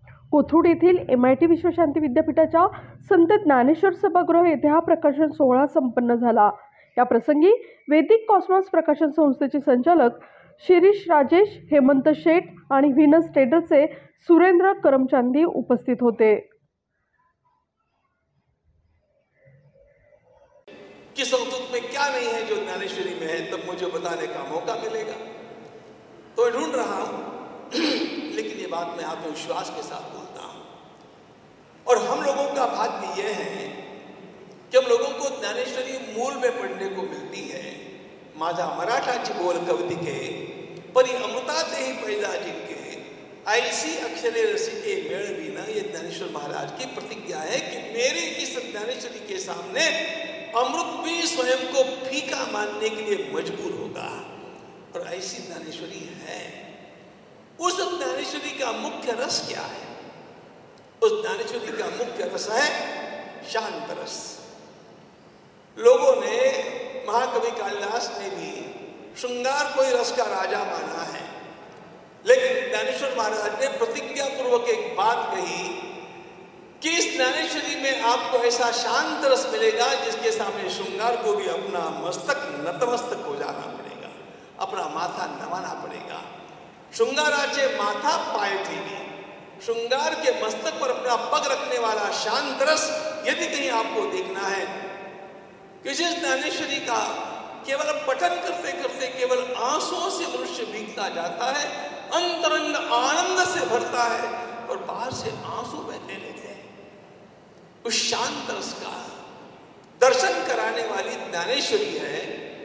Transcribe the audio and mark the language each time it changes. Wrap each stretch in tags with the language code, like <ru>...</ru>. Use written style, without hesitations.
<mr>कोथरूड येथील MIT विश्वशांती विद्यापीठाच्या संत ज्ञानेश्वर सभागृह येथे हा प्रकाशन सोहळा संपन्न झाला. या प्रसंगी वैदिक कॉस्मॉस प्रकाशन संस्थेचे संचालक शिरीष राजेश, हेमंत शेठ आणि व्हीनस ट्रेडर्सचे सुरेंद्र करमचांदी उपस्थित होते.</mr> <hi>किस अवधूत में क्या नहीं है जो ज्ञानेश्वरी में है, तब मुझे बताने का मौका मिलेगा. तो मैं ढूंढ रहा हूं लेकिन ये बात मैं आत्मविश्वास के साथ बोलता हूं. और हम लोगों का भाग्य यह है कि हम लोगों को ज्ञानेश्वरी मूल में पढ़ने को मिलती है.</hi> <mr>माझा मराठाची बोल कवितिके परी अमृता ते ही पैदा जिनके ऐसी अक्षरे रसिके मेळविना.</mr> <hi>ये ज्ञानेश्वर महाराज की प्रतिज्ञा है कि मेरी इस ज्ञानेश्वरी के सामने अमृत भी स्वयं को फीका मानने के लिए मजबूर होगा. और ऐसी ज्ञानेश्वरी है. उस ज्ञानेश्वरी का मुख्य रस क्या है? उस ज्ञानेश्वरी का मुख्य रस है शांत रस. लोगों ने, महाकवि कालिदास ने भी श्रृंगार को ही रस का राजा माना है, लेकिन ज्ञानेश्वर महाराज ने प्रतिज्ञा पूर्वक एक बात कही कि इस ज्ञानेश्वरी में आपको ऐसा शांत रस मिलेगा जिसके सामने श्रृंगार को भी अपना मस्तक नतमस्तक हो जाना पड़ेगा, अपना माथा नवाना पड़ेगा.</hi> <mr>श्रृंगाराचे माथा पाय ठेवी.</mr> <hi>श्रृंगार के मस्तक पर अपना पग रखने वाला शांत रस यदि कहीं आपको देखना है, जिस ज्ञानेश्वरी का केवल पठन करते करते केवल आंसुओं से मनुष्य भीगता जाता है, अंतरंग आनंद से भरता है और बाहर से आंसू बहने लगते हैं, उस शांत रस का दर्शन कराने वाली ज्ञानेश्वरी है.</hi>